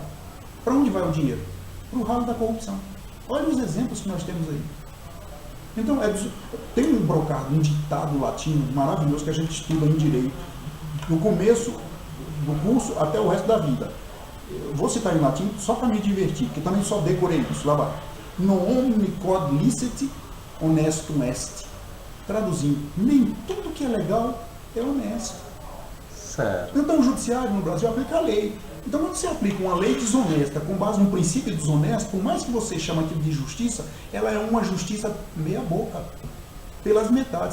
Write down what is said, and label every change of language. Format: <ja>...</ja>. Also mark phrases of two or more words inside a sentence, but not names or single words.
<pt>Para onde vai o dinheiro? Para o ralo da corrupção. Olha os exemplos que nós temos aí. Então, tem um brocado, um ditado latino maravilhoso que a gente estuda em direito, no começo do curso até o resto da vida. Eu vou citar em latim só para me divertir, porque também só decorei isso. Lá vai.</pt> <la>Non omni quod licet honestum est.</la> <pt>Traduzindo, nem tudo que é legal é honesto. Certo. Então o judiciário no Brasil aplica a lei. Então quando você aplica uma lei desonesta com base num princípio desonesto, por mais que você chame aquilo de justiça, ela é uma justiça meia boca, pelas metades.</pt>